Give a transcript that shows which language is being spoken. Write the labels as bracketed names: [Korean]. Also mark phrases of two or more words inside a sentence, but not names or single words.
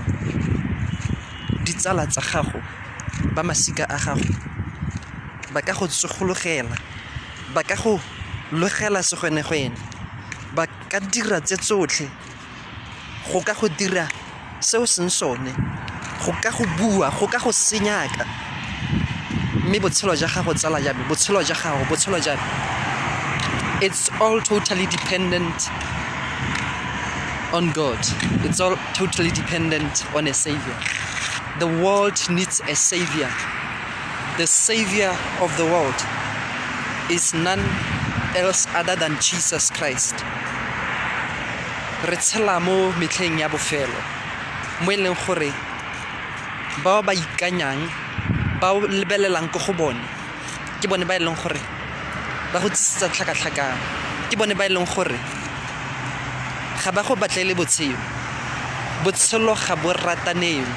[Tswana] Ditsala tsa gago ba masika a gago ba ka go tsogologela, ba ka go logela segwenegwene, ba ka dira tse tsotlhe go ka go dira seo seng sone, go ka go bua, go ka go senyaka. Mme botshelo jwa gago tsala jame, botshelo jwa gago, botshelo jame, [English] it's all totally dependent on God. It's all totally dependent on a savior. The world needs a savior. The savior of the world is none else other than Jesus Christ. [Tswana] Re tshela mo metlheng ya bofelo mo eleng gore ba ba ikanyang ba lebelelang go bone ke bone ba eleng gore ba go tsitsa tlhakatlhakana, ke bone ba eleng gore ga ba go batlele botshelo ga bo rataneng.